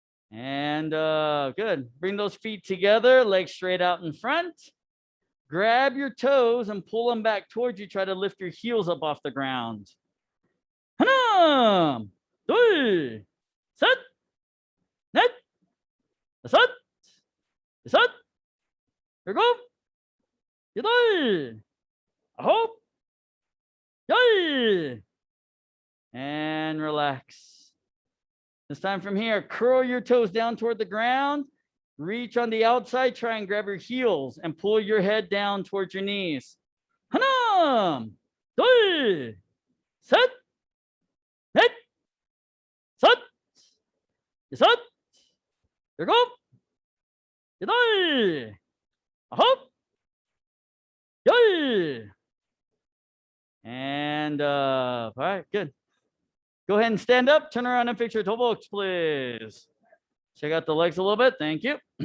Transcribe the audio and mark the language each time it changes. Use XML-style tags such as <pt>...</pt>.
<en>And good. Bring those feet together, legs straight out in front. Grab your toes and pull them back towards you. Try to lift your heels up off the ground.</en> <ko>하나, 둘, 셋, 넷, 다섯, 여섯, 일곱, 여덟, 아홉, 열.</ko> <en>And relax. This time from here, curl your toes down toward the ground. Reach on the outside, try and grab your heels and pull your head down towards your knees.</en> <ko>하나, 둘, 셋, 넷, 다섯, 여섯, 일곱, 여덟, 아홉, 열.</ko> <en>And all right, good. Go ahead and stand up, turn around and fix your toe box, please. Check out the legs a little bit. Thank you.</en>